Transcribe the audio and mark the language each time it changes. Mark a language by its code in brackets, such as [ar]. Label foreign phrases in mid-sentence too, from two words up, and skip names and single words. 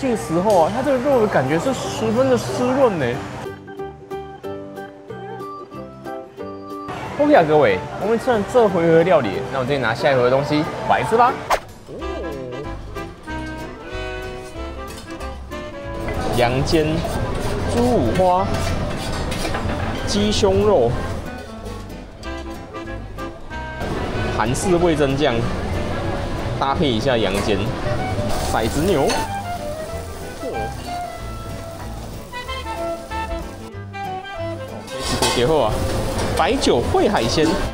[zh] 去的時候啊，它這個肉的感覺是十分的濕潤呢。OK 啊，各位，我們吃完這回合料理，那我們再拿下一回合的東西來吃吧。羊煎豬五花、雞胸肉、韓式味噌醬，搭配一下羊煎、骰子牛。最後啊，白酒燴海鮮。